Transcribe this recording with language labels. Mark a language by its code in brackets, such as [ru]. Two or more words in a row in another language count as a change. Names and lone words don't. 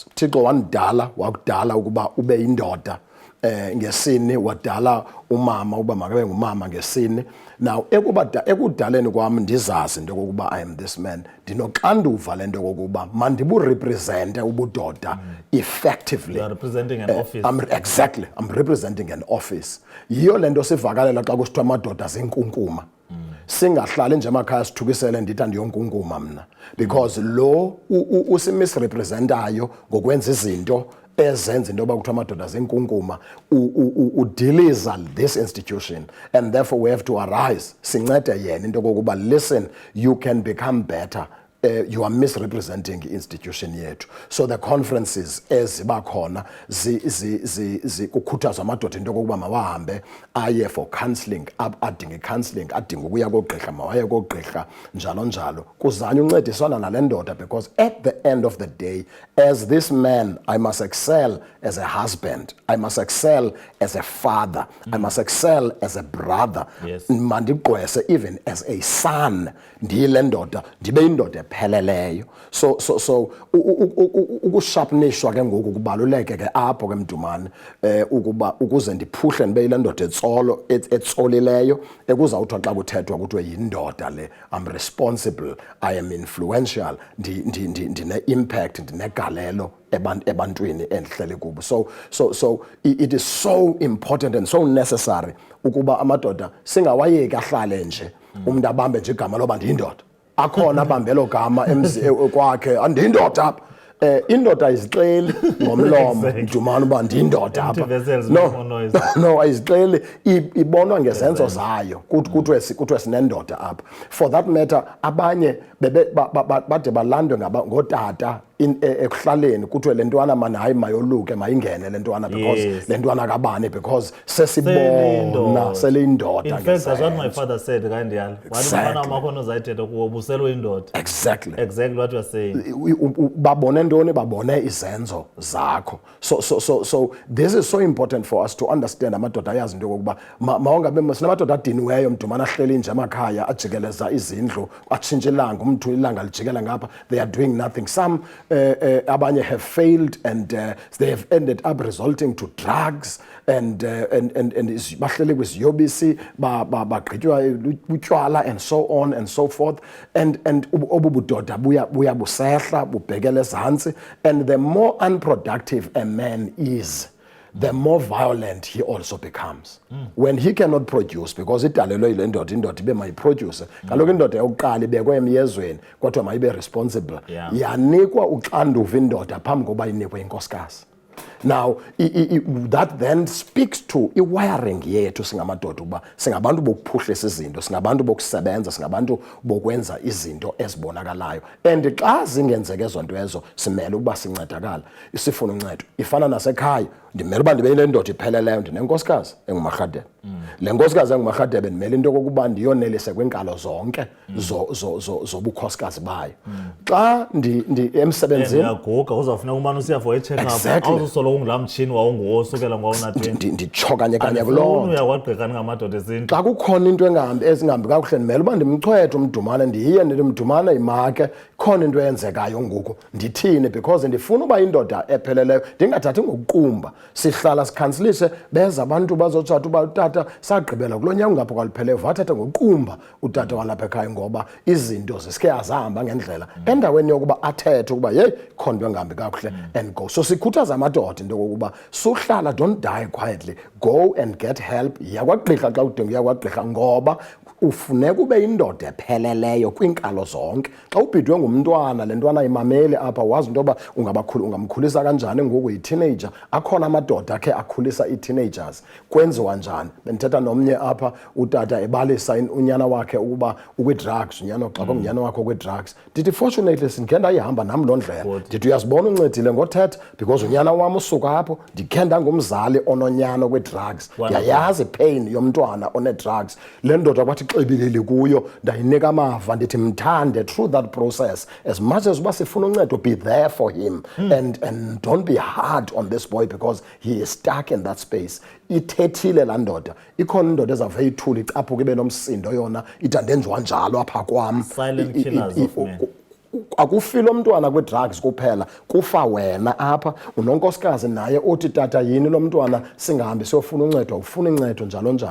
[xh] Thixo wandala wakudala ukuba ube yindoda, ngesini wadala umama uba makabe ngumama ngesini. Now ekudaleni kwami ndizazi into yokokuba [en] I am this man, [xh] ndinoxanduva lento yokokuba mandiburepresente ubudoda effectively. [en] You are representing an office. I'm representing an office. [xh] Yiyo lento sivakalela xa kusithiwa amadoda zinkunkuma. Singahlali nje emakhaya sithukisele ndithi andiyonkunkuma mna, because lo usimisrepresentayo ngokwenza izinto ezenza into yoba kuthiwa amadoda zinkunkuma udiliza [en] this institution, and therefore we have to arise [xh] sincede yena into yokokuba [en] listen, you can become better. You are misrepresenting institution yethu. So the conferences [xh] eziba khona kukhuthazwa amadoda into yokokuba mawahambe aye [en] for counselling, [xh] adinge counselling, adinge ukuya koogqirha, mawaye koogqirha, njalo njalo, kuzanywa uncediswana nale ndoda, [en] because at the end of the day, as this man, I must excel as a husband, I must excel as a father, I must excel as a brother, mandigqwese even as a son, [xh] ndiyile ndoda, ndibe yindoda epheleleyo. So ukusharpenishwa ke ngoku kubaluleke ke apho ke Mdumane, ukuba ukuze ndiphuhle ndibe yile ndoda etsolileyo, ekuzawuthiwa xa kuthethwa kuthiwe yindoda le, [en] I'm responsible, I am influential, ndine-impact, [xh] ndinegalelo ebantwini endihleli kubo. [en] So it is so important and so necessary [xh] ukuba amadoda singawayeki ahlale nje umuntu abambe nje igama loba ndiyindoda, akhona abambelo gama kwakhe andiyindoda apha. Indoda ayizixeli ngomlomo Mdumane uba ndiyindoda apha. No, ayizixeli, ibonwa ngezenzo zayo kuthiwe sinendoda apha. [en] For that matter, [xh] abanye bade balandwe ngootata ekuhlaleni kuthiwe le ntwana mani hayi mayoluke mayingene le ntwana, because le ntwana kabani, because sesibona seleyindoda. [en] In fact, that's what my father said kandiyalo. [xh] Wani amakhono zayithetha kuwo ubuselo indoda. [en] Exactly what you are saying. [xh] Babone ntoni? Babone izenzo zakho. [en] So this is so important for us to understand. [xh] Amadoda ayazi into yokokuba mawungabe sinamadoda adiniweyo Mdumane ahleli nje emakhaya ajikeleza izindlu, atshintshe ilanga, umntu ilanga lijikela ngapha, [en] they are doing nothing. Some abanye have failed and they have ended up resulting to drugs and [xh] bahleli kwiziyobisi, bagqitywa utywala [en] and so on and so forth, and [xh] obu budoda buya busehla bubhekele ezantsi, [en] and the more unproductive a man is, the more violent he also becomes. When he cannot produce, because [xh] idalelwe yile ndoda, indoda ibe mayiproduce. Kaloku indoda yokuqala ibekwe emyezweni kodwa mayibe responsible. Yanikwa uxanduva indoda phambi koba inikwe inkosikazi. [en] Now that then speaks to [xh] i-wiring yethu singamadoda uba singabantu bokuphuhlisa izinto, singabantu bokusebenza, singabantu bokwenza izinto ezibonakalayo, and xa zingenzeke ezo nto ezo simele ukuba sincedakala, sifuna uncedo. Ifana nasekhaya, ndimele uba ndibe yindoda ipheleleyo, ndinenkosikazi enguMarhadebe. Le nkosikazi enguMarhadebe ndimele into yokokuba ndiyonelise kwiinkalo zonke zobukhosikazi bayo. Xa emsebenzini ndiyaguga uzawufuna umane usiya [en] for i-check-up, [xh] awuzusolo ungulaa mtshini wawungowosukela ngowona-20. Nditsho kanye kuloo nto. Uya kwagqirha ngamadoda ezinto. Xa kukhona into ezingahambi kakuhle ndimele uba ndimchwethe uMdumane, ndiye ndithi Mdumane yimake, khona into eyenzekayo ngoku, ndithini, because ndifuna uba indoda epheleleyo, ndingathathi ngokuqumba. Sihlala sikhansilise, beza abantu bazotshata uba utata sagqibela kulo nyanga ngapha kwalipheleyo, wathatha ngokuqumba utata walapha ekhaya, ngoba izinto zisike azahamba ngendlela, endaweni yokuba athethe ukuba yeyi khona into engahambi kakuhle [en] and go. [xh] So sikhuthaza amadoda into yokokuba suhlala, [en] don't die quietly, go and get help. [xh] Yiya kwagqirha xa udinga uya kwagqirha, ngoba ufuneka ube yindoda epheleleyo kwiinkalo zonke. Xa ubhidwe ngumntwana le ntwana ayimameli apha wazi into yoba ungamkhulisa kanjani ngoku yi-teenager. Akhona amadoda akhe akhulisa ii-teenagers. Kwenziwa njani? Bendithetha nomnye apha utata ebalisa unyana wakhe ukuba ukwi-drugs, unyana wakhe ukwi-drugs. Ndithi fortunately sindikhe ndayihamba nam loo ndlela. Ndithi uyazibona uncedile ngothetha because unyana wam usuka apho ndikhe ndangumzali ononyana okwi-drugs. Ndiyayazi pain yomntwana one-drugs. Le ndoda kwathi xibilili kuyo ndayinika amava ndithi mthande [en] through that process. As much as [xh] uba sifuna uncedo, [en] be there for him and don't be hard on this boy because he is stuck in that space. [xh] Ithethile laa ndoda. Ikhona indoda ezawuve ithule icaphuke ibe nomsindo yona ithi andenziwa njalo apha kwam. [en] Silent killers of men. [xh] Akufile umntwana kwi-drugs kuphela, kufa wena apha. Unonkosikazi naye othi tata yini lo mntwana singahambi siyofuna uncedo, ufuna uncedo njalo njalo.